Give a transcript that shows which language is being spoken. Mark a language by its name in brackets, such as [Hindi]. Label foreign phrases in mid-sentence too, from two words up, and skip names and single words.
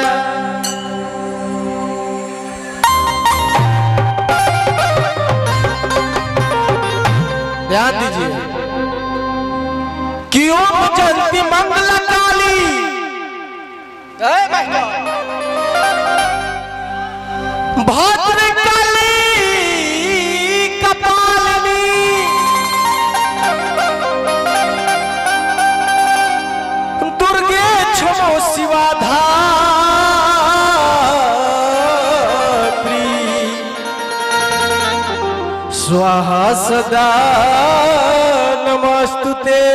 [Hindi] ध्यान दीजिए कि [Sanskrit] ओम जयंती मंगला काली भद्र काली कपालिनी दुर्गे क्षमो शिवा धात्री स्वाहा सदा नमस्तुते